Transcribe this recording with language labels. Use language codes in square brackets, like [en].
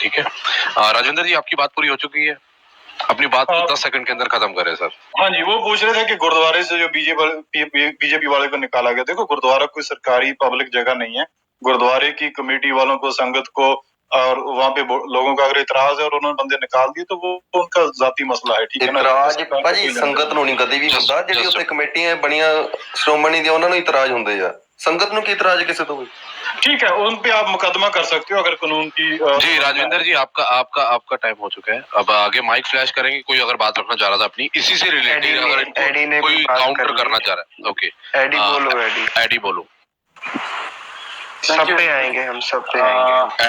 [hi] ठीक है राजेंद्र जी, आपकी बात पूरी हो चुकी है, अपनी बात 10 सेकंड के अंदर खत्म करें सर। हाँ जी, वो पूछ रहे थे कि गुरुद्वारे से जो बीजेपी वाले को निकाला गया, देखो गुरुद्वारा कोई सरकारी पब्लिक जगह नहीं है, गुरुद्वारे की कमेटी वालों को, संगत को, और वहाँ पे लोगों का अगर इतराज है और उन्होंने बंदे निकाल दिए तो वो उनका जाती मसला है। ठीक है ना। [pa] ਇਤਰਾਜ਼ ਭਾਜੀ ਸੰਗਤ ਨੂੰ ਨਹੀਂ ਕਦੇ ਵੀ ਹੁੰਦਾ, ਜਿਹੜੀ ਉੱਥੇ ਕਮੇਟੀਆਂ ਬਣੀਆਂ ਸ਼੍ਰੋਮਣੀ ਦੀਆਂ ਉਹਨਾਂ ਨੂੰ ਇਤਰਾਜ਼ ਹੁੰਦੇ ਆ, ਸੰਗਤ ਨੂੰ ਕੀ ਇਤਰਾਜ਼ ਕਿਸੇ ਤੋਂ? [hi] ठीक है, उन पे आप मुकदमा कर सकते हो अगर कानून की। जी राजेंद्र जी, आपका टाइम हो चुका है, अब आगे माइक फ्लैश करेंगे। कोई अगर बात रखना चाह रहा था अपनी इसी से रिलेटेड, अगर कोई काउंटर करना चाह रहा है, ओके एडी बोलो। सब पे आएंगे, हम सब पे आएंगे।